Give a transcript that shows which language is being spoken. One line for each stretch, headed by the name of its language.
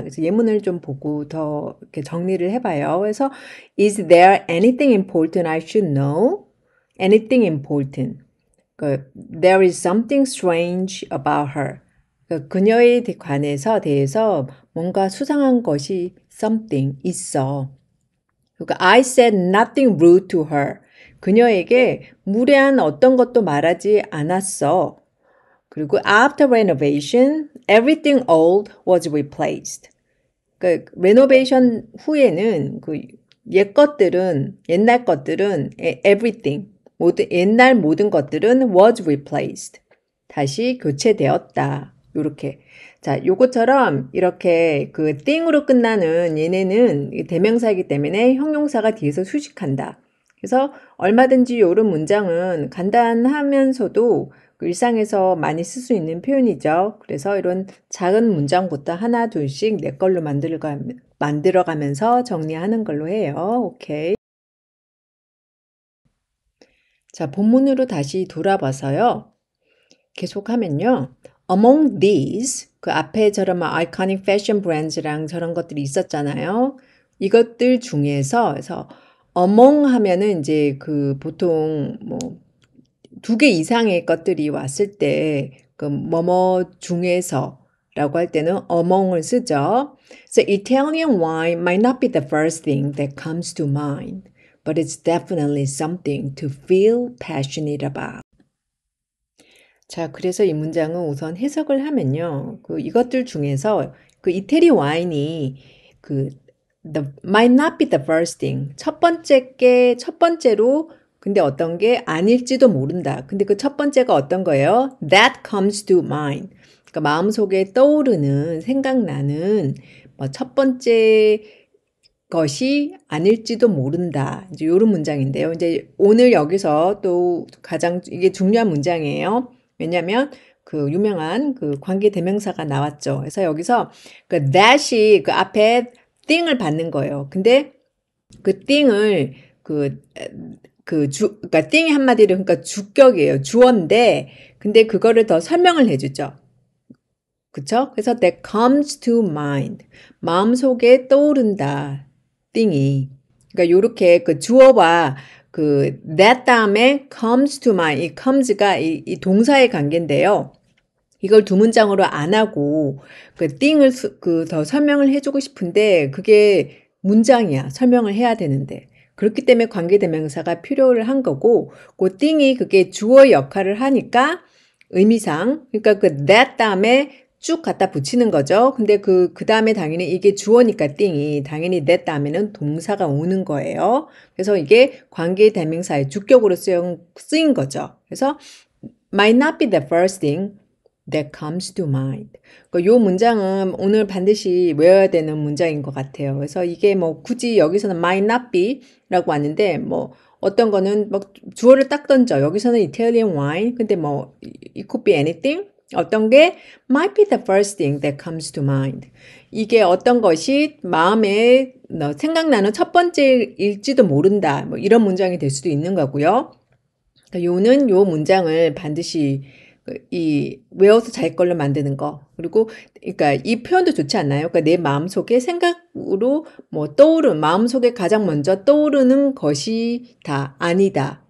Korean: 그래서 예문을 좀 보고 더 이렇게 정리를 해봐요.
English: 그래서 is there anything important I should know? Anything important. There is something strange about her.
Korean: 그녀에 대해서 뭔가 수상한 것이 something 있어.
English: 그러니까 I said nothing rude to her.
Korean: 그녀에게 무례한 어떤 것도 말하지 않았어.
English: 그리고 after renovation, everything old was replaced.
Korean: 그 레노베이션 후에는 그 옛날 것들은 everything 옛날 모든 것들은
English: was replaced.
Korean: 다시 교체되었다. 요렇게. 자, 요것처럼 이렇게 그 thing으로 끝나는 얘네는 대명사이기 때문에 형용사가 뒤에서 수식한다. 그래서 얼마든지 요런 문장은 간단하면서도 일상에서 많이 쓸 수 있는 표현이죠. 그래서 이런 작은 문장부터 하나 둘씩 내 걸로 만들어가면서 정리하는 걸로 해요. 오케이. 자, 본문으로 다시 돌아봐서요. 계속하면요.
English: Among these,
Korean: 그 앞에 저런
English: iconic fashion brands
Korean: 랑 저런 것들이 있었잖아요. 이것들 중에서, 그래서 among 하면은 이제 그 보통 뭐 두 개 이상의 것들이 왔을 때 그 뭐뭐 중에서라고 할 때는 among을 쓰죠.
English: So Italian wine might not be the first thing that comes to mind, but it's definitely something to feel passionate about.
Korean: 자, 그래서 이 문장은 우선 해석을 하면요. 그 이것들 중에서 그 이태리 와인이 그
English: might not be the first thing.
Korean: 첫 번째로 근데 어떤 게 아닐지도 모른다. 근데 그 첫 번째가 어떤 거예요?
English: That comes to mind.
Korean: 그러니까 마음속에 떠오르는 생각나는 뭐 첫 번째 것이 아닐지도 모른다. 이제 요런 문장인데요. 이제 오늘 여기서 또 가장 이게 중요한 문장이에요. 왜냐면 그 유명한 그 관계 대명사가 나왔죠. 그래서 여기서 그 that이 그 앞에 thing을 받는 거예요. 근데 그 thing을 그러니까 thing이 한마디로 그러니까 주격이에요. 주어인데 근데 그거를 더 설명을 해주죠. 그쵸? 그래서
English: that comes to mind.
Korean: 마음속에 떠오른다. thing이. 그러니까 요렇게 그 주어와 그 that 다음에
English: comes to mind.
Korean: 이 comes가 이 동사의 관계인데요. 이걸 두 문장으로 안 하고 그 thing을 그 더 설명을 해주고 싶은데 그게 문장이야. 설명을 해야 되는데. 그렇기 때문에 관계대명사가 필요를 한 거고 그 thing이 그게 주어 역할을 하니까 의미상 그러니까 그 that 다음에 쭉 갖다 붙이는 거죠. 근데 그 다음에 당연히 이게 주어니까 thing이 당연히 that 다음에는 동사가 오는 거예요. 그래서 이게 관계대명사의 주격으로 쓰인 거죠. 그래서
English: might not be the first thing that comes to mind.
Korean: 요 문장은 오늘 반드시 외워야 되는 문장인 것 같아요. 그래서 이게 뭐 굳이 여기서는
English: might not be
Korean: 라고 왔는데 뭐 어떤 거는 막 주어를 딱 던져. 여기서는
English: Italian wine.
Korean: 근데 뭐
English: it could be anything.
Korean: 어떤 게
English: might be the first thing that comes to mind.
Korean: 이게 어떤 것이 마음에 생각나는 첫 번째일지도 모른다. 뭐 이런 문장이 될 수도 있는 거고요. 그러니까 요는 요 문장을 반드시 이 외워서 자기 걸로 만드는 거. 그리고 그러니까 이 표현도 좋지 않나요? 그러니까 내 마음속에 생각으로 뭐 마음속에 가장 먼저 떠오르는 것이 다 아니다.